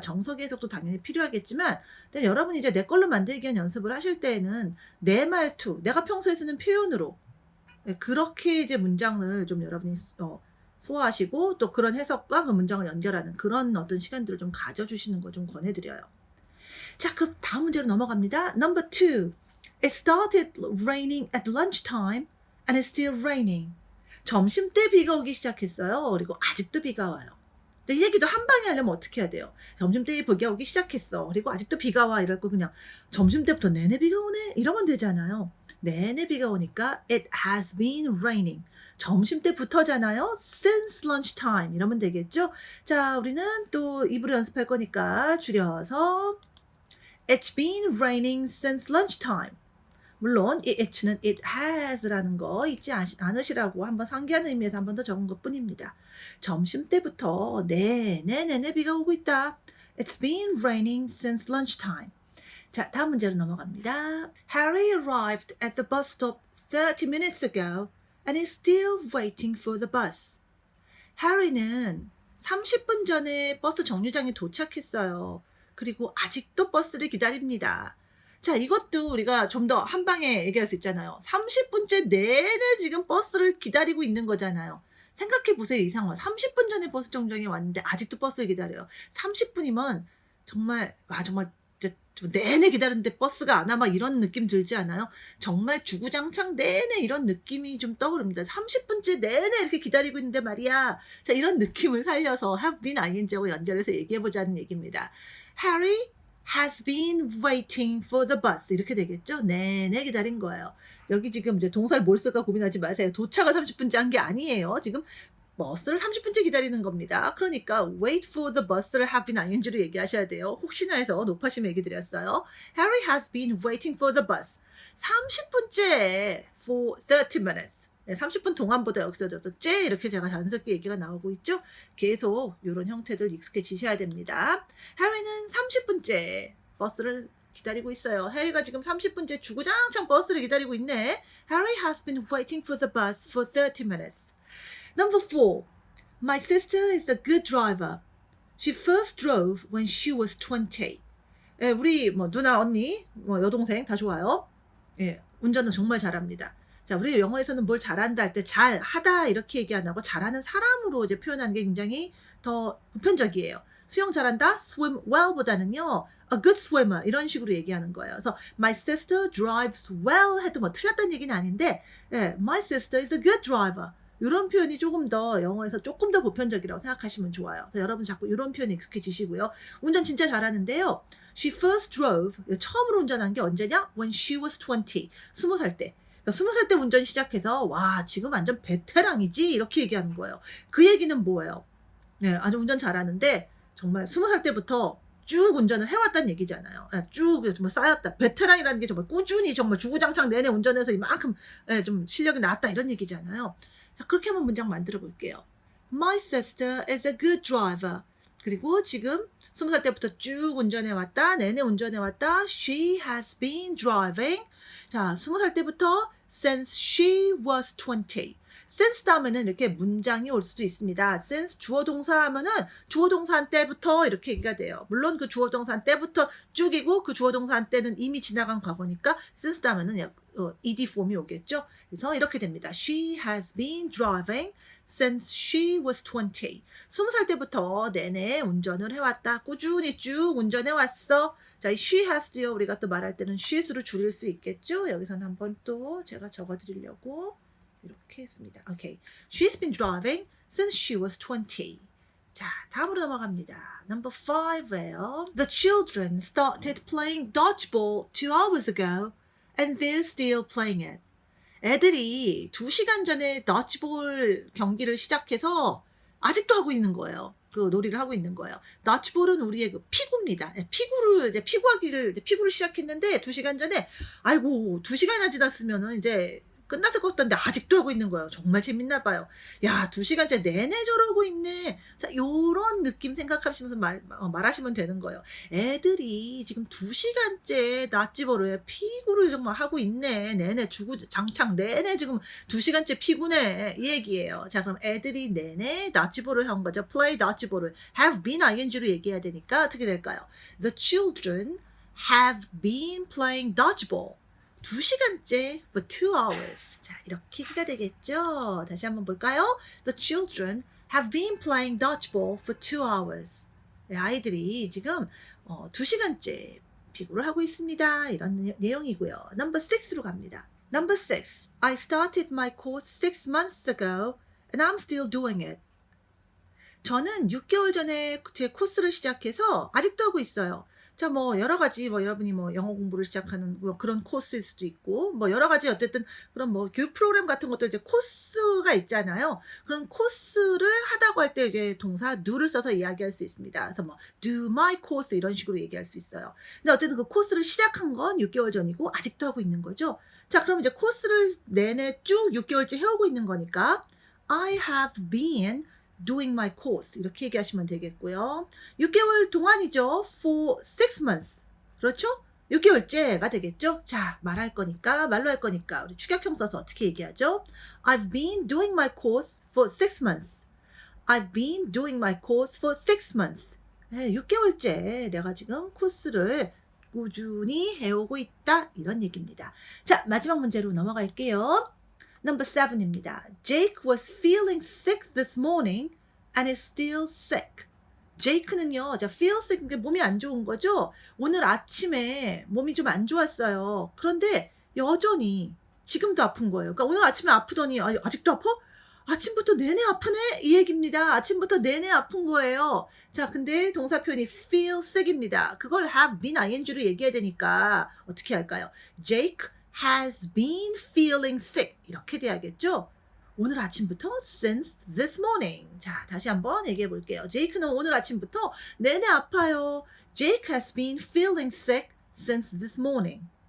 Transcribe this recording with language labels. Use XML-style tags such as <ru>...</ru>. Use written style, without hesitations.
<ko>정석의 해석도 당연히 필요하겠지만 여러분이 이제 내 걸로 만들기 위한 연습을 하실 때에는 내 말투, 내가 평소에 쓰는 표현으로 그렇게 이제 문장을 좀 여러분이 소화하시고 또 그런 해석과 그 문장을 연결하는 그런 어떤 시간들을 좀 가져주시는 걸 좀 권해드려요. 자, 그럼 다음 문제로 넘어갑니다.</ko> <en>Number 2. It started raining at lunchtime and it's still raining.</en> <ko>점심때 비가 오기 시작했어요. 그리고 아직도 비가 와요. 근데 이 얘기도 한 방에 하려면 어떻게 해야 돼요? 점심때 비가 오기 시작했어. 그리고 아직도 비가 와. 이럴 거 그냥 점심때부터 내내 비가 오네? 이러면 되잖아요. 내내 비가 오니까</ko> <en>it has been raining.</en> <ko>점심때부터잖아요.</ko> <en>Since lunchtime.</en> <ko>이러면 되겠죠? 자, 우리는 또 입으로 연습할 거니까 줄여서</ko> <en>It's been raining since lunchtime.</en> <ko>물론 이 it는 it has라는 거 잊지 않으시라고 한번 상기하는 의미에서 한 번 더 적은 것뿐입니다. 점심때부터 내내 비가 오고 있다.</ko> <en>It's been raining since lunchtime.</en> <ko>자, 다음 문제로 넘어갑니다.</ko> <en>Harry arrived at the bus stop 30 minutes ago and is still waiting for the bus.</en> <ko>Harry는 30분 전에 버스 정류장에 도착했어요. 그리고 아직도 버스를 기다립니다. 자, 이것도 우리가 좀 더 한 방에 얘기할 수 있잖아요. 30분째 내내 지금 버스를 기다리고 있는 거잖아요. 생각해 보세요, 이 상황. 30분 전에 버스 정류장에 왔는데 아직도 버스를 기다려요. 30분이면 정말 내내 기다리는데 버스가 안 와 막 이런 느낌 들지 않아요? 정말 주구장창 내내 이런 느낌이 좀 떠오릅니다. 30분째 내내 이렇게 기다리고 있는데 말이야. 자, 이런 느낌을 살려서 have been ing하고 연결해서 얘기해보자는 얘기입니다.</ko> <en>Harry has been waiting for the bus.</en> <ko>이렇게 되겠죠? 내내 기다린 거예요. 여기 지금 이제 동사를 뭘 쓸까 고민하지 마세요. 도착을 30분째 한 게 아니에요. 지금 버스를 30분째 기다리는 겁니다. 그러니까</ko> <en>wait for the bus</en> <ko>를 have been ing로 얘기하셔야 돼요. 혹시나 해서 높아시면 얘기 드렸어요.</ko> <en>Harry has been waiting for the bus.</en> <ko>30분째</ko> <en>for 30 minutes.</en> <ko>네, 30분 동안보다 여기서 째 이렇게 제가 자연스럽게 얘기가 나오고 있죠. 계속 이런 형태들 익숙해지셔야 됩니다. Harry는 30분째 버스를 기다리고 있어요. 해리가 지금 30분째 주구장창 버스를 기다리고 있네.</ko> <en>Harry has been waiting for the bus for 30 minutes. Number 4. My sister is a good driver. She first drove when she was 20.</en> <ko>예, 우리 뭐 누나, 언니, 뭐 여동생 다 좋아요. 예, 운전은 정말 잘합니다. 자, 우리 영어에서는 뭘 잘한다 할 때 잘하다 이렇게 얘기 안 하고 잘하는 사람으로 이제 표현하는 게 굉장히 더 보편적이에요. 수영 잘한다,</ko> <en>swim well</en> <ko>보다는요,</ko> <en>a good swimmer</en> <ko>이런 식으로 얘기하는 거예요. 그래서</ko> <en>my sister drives well</en> <ko>해도 뭐 틀렸다는 얘기는 아닌데, 예,</ko> <en>my sister is a good driver.</en> <ko>이런 표현이 조금 더 영어에서 조금 더 보편적이라고 생각하시면 좋아요. 그래서 여러분 자꾸 이런 표현에 익숙해지시고요. 운전 진짜 잘하는데요.</ko> <en>She first drove,</en> <ko>처음으로 운전한 게 언제냐?</ko> <en>When she was 20,</en> <ko>20살 때. 그러니까 20살 때 운전 시작해서 와 지금 완전 베테랑이지 이렇게 얘기하는 거예요. 그 얘기는 뭐예요? 네, 아주 운전 잘하는데 정말 20살 때부터 쭉 운전을 해왔다는 얘기잖아요. 쭉 정말 쌓였다. 베테랑이라는 게 정말 꾸준히 정말 주구장창 내내 운전해서 이만큼 좀 실력이 나왔다 이런 얘기잖아요. 자, 그렇게 한번 문장 만들어 볼게요. My sister is a good driver. 그리고 지금 20살 때부터 쭉 운전해왔다. 내내 운전해왔다.</ko> <en>She has been driving.</en> <ko>자, 20살 때부터</ko> <en>since she was 20.</en> <ko>since 다음에는 이렇게 문장이 올 수도 있습니다. since 주어 동사 하면은 주어 동사 때부터 이렇게 얘기가 돼요. 물론 그 주어 동사 때부터 쭉이고 그 주어 동사 때는 이미 지나간 과거니까 since 다음에는 ed 폼이 오겠죠. 그래서 이렇게 됩니다.</ko> <en>She has been driving since she was 20.</en> <ko>20살 때부터 내내 운전을 해왔다. 꾸준히 쭉 운전해왔어. 자, 이 she has도요. 우리가 또 말할 때는 she's로 줄일 수 있겠죠. 여기서는 한번 또 제가 적어드리려고 이렇게 했습니다. 오케이.</ko> <en>She's been driving since she was 20.</en> <ko>자, 다음으로 넘어갑니다.</ko> <en>Number 5예요. The children started playing dodgeball 2 hours ago and they're still playing it.</en> <ko>애들이 2시간 전에 dodgeball 경기를 시작해서 아직도 하고 있는 거예요. 그 놀이를 하고 있는 거예요. dodgeball은 우리의 그 피구입니다. 피구를 시작했는데 2시간 전에 아이고 2시간이나 지났으면은 이제 끝났을 것 같던데 아직도 하고 있는 거예요. 정말 재밌나 봐요. 야, 2시간째 내내 저러고 있네. 자, 요런 느낌 생각하시면서 말하시면 되는 거예요. 애들이 지금 2시간째 낫지버를 피구를 정말 하고 있네. 내내 주구장창 내내 지금 2시간째 피구네. 이 얘기예요. 자, 그럼 애들이 내내 낫지버를 한 거죠. play dodgeball을 have been ing로 얘기해야 되니까 어떻게 될까요?</ko> <en>The children have been playing dodgeball.</en> <ko>2시간째</ko> <en>for 2 hours.</en> <ko>자, 이렇게 얘기가 되겠죠? 다시 한번 볼까요?</ko> <en>The children have been playing dodgeball for 2 hours.</en> <ko>네, 아이들이 지금 2시간째 피구를 하고 있습니다. 이런 내용이고요. Number 6로 갑니다.</ko> <en>Number 6. I started my course 6 months ago and I'm still doing it.</en> <ko>저는 6개월 전에 제 코스를 시작해서 아직도 하고 있어요. 자, 뭐 여러 가지 여러분이 영어 공부를 시작하는 그런 코스일 수도 있고 여러 가지 어쨌든 그런 교육 프로그램 같은 것도 이제 코스가 있잖아요. 그런 코스를 하다고 할 때 이제 동사 do를 써서 이야기할 수 있습니다. 그래서</ko> <en>do my course</en> <ko>이런 식으로 얘기할 수 있어요. 근데 어쨌든 그 코스를 시작한 건 6개월 전이고 아직도 하고 있는 거죠. 자, 그럼 이제 코스를 내내 쭉 6개월째 해오고 있는 거니까</ko> <en>I have been doing my course</en> <ko>이렇게 얘기하시면 되겠고요. 6개월 동안이죠.</ko> <en>for 6 months.</en> <ko>그렇죠? 6개월째가 되겠죠. 자, 말로 할 거니까 우리 축약형 써서 어떻게 얘기하죠?</ko> <en>I've been doing my course for 6 months. I've been doing my course for 6 months.</en> <ko>네, 6개월째 내가 지금 코스를 꾸준히 해오고 있다. 이런 얘기입니다. 자, 마지막 문제로 넘어갈게요.</ko> <en>Number 7입니다. Jake was feeling sick this morning and is still sick.</en> <ko>Jake는요, feel sick, 몸이 안 좋은 거죠? 오늘 아침에 몸이 좀 안 좋았어요. 그런데 여전히 지금도 아픈 거예요. 그러니까 오늘 아침에 아프더니 아직도 아파? 아침부터 내내 아프네? 이 얘기입니다. 아침부터 내내 아픈 거예요. 자, 근데 동사 표현이 feel sick입니다. 그걸 have been ing로 얘기해야 되니까 어떻게 할까요?</ko> <en>Jake has been feeling sick.</en> <ko>이렇게 돼야겠죠? 오늘 아침부터</ko> <en>since this morning.</en> <ko>자, 다시 한번 얘기해 볼게요. 제이크는 오늘 아침부터 내내 아파요.</ko> <en>Jake has been feeling sick since this morning.</en>